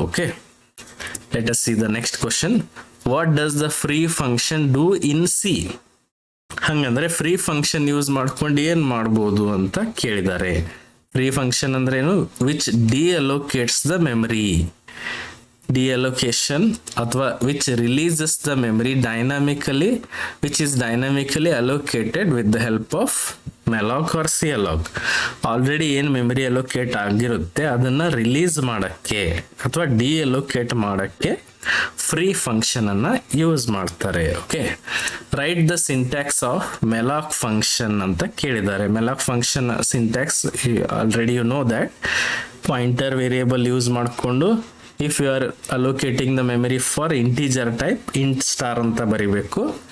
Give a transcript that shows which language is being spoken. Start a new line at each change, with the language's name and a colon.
English: Okay, let us see the next question. What does the free function do in C?
Kannada: ಹಂಗಂದ್ರೆ free function use ಮಾಡ್ಕೊಂಡು ಏನ್ ಮಾಡ್ಬೋದು ಅಂತ ಕೇಳಿದ್ದಾರೆ.
English: free function
Kannada: ಅಂದ್ರೆ ಏನು?
English: Which deallocates the memory. deallocation ಅಥವಾ which releases the memory dynamically, which is dynamically allocated with the help of malloc or calloc.
Kannada: Already ಏನು ಮೆಮರಿ ಅಲೋಕೇಟ್ ಆಗಿರುತ್ತೆ ಅದನ್ನ ರಿಲೀಸ್ ಮಾಡಕ್ಕೆ ಅಥವಾ ಡಿಅಲೋಕೇಟ್ ಮಾಡಕ್ಕೆ ಫ್ರೀ ಫಂಕ್ಷನ್ ಅನ್ನ ಯೂಸ್ ಮಾಡ್ತಾರೆ.
English: okay, write the syntax of malloc function
Kannada: ಅಂತ ಕೇಳಿದ್ದಾರೆ.
English: malloc function syntax already you know that pointer variable
Kannada: use ಮಾಡಿಕೊಂಡು
English: if you are allocating the memory for integer type int star
Kannada: ಅಂತ ಬರಿಬೇಕು.